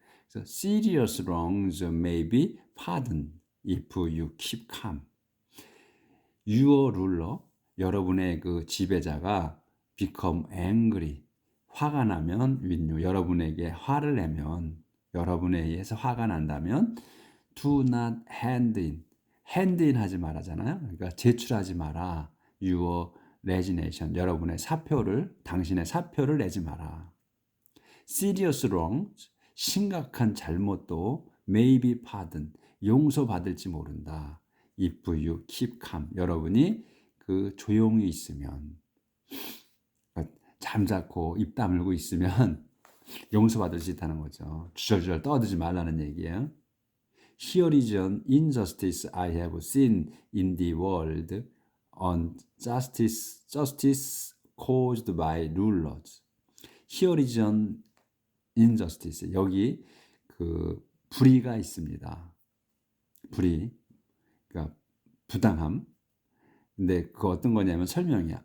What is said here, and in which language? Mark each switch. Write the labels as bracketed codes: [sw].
[en] So serious wrongs may be pardoned if you keep calm. Your ruler, [ko] 여러분의 그 지배자가 [en] become angry, [ko] 화가 나면 [en] with you, [ko] 여러분에게 화를 내면, 여러분에 의해서 화가 난다면 [en] do not hand in [ko] 하지 말아잖아요. 그러니까 제출하지 마라. [en] your resignation, [ko] 여러분의 사표를, 당신의 사표를 내지 마라. [en] serious wrongs, [ko] 심각한 잘못도 [en] may be pardoned, [ko] 용서받을지 모른다. [en] if you keep calm, [ko] 여러분이 그 조용히 있으면, 잠자코 입 다물고 있으면 용서받을 수 있다는 거죠. 주절주절 떠들지 말라는 얘기예요. [en] Here is an injustice I have seen in the world, on justice caused by rulers. Here is an injustice. [ko] 여기 그 불의가 있습니다. 불의, 그러니까 부당함. 근데 그 어떤 거냐면 설명이야.